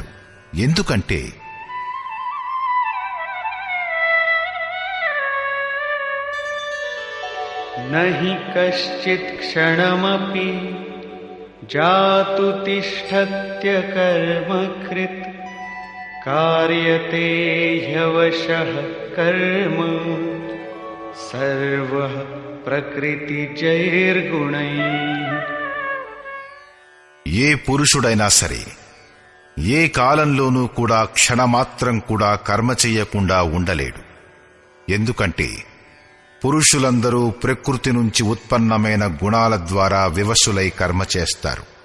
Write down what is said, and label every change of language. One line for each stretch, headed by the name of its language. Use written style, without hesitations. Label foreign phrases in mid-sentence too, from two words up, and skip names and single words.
Telugu: ఎందుకంటే
Sanskrit: नहि कश्चित् क्षणमपि जातु तिष्ठत्य कर्मकृत् कार्यते ह्यवशः कर्म सर्वः प्रकृतिजैर्गुणैः।
Telugu: ఏ పురుషుడైనా సరే ఏ కాలంలోనూ కూడా క్షణమాత్రం కూడా కర్మ చెయ్యకుండా ఉండలేడు. ఎందుకంటే పురుషులందరూ ప్రకృతి నుంచి ఉత్పన్నమైన గుణాల ద్వారా వివశులై కర్మ చేస్తారు.